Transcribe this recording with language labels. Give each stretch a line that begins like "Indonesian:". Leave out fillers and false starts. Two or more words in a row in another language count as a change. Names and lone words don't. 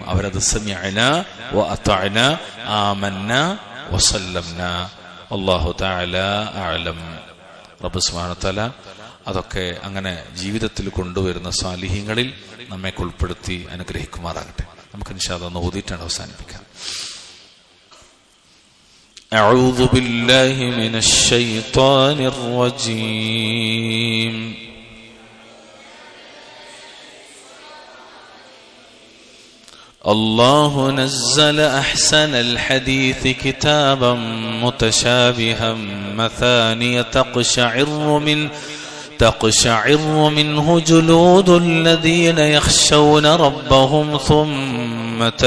Arabic: അവരത് سمعنا وأطعنا آمنا وسلمنا. الله تعالى أعلم. رب سبحانه وتعالى
Malayalam: അതൊക്കെ അങ്ങനെ ജീവിതത്തിൽ കൊണ്ടുവരുന്ന സാലിഹീങ്ങളിൽ നമ്മെ ഉൾപ്പെടുത്തി അനുഗ്രഹിക്കുമാറാകട്ടെ. നമുക്ക്
Arabic: إن شاء الله
Malayalam: ഒന്ന് ഓതിയിട്ടാണ് അവസാനിപ്പിക്കാം.
Arabic: أعوذ بالله من الشيطان الرجيم. الله نزل أحسن الحديث كتابا متشابها مثانية تقشعر منه جلود الذين يخشون ربهم ثم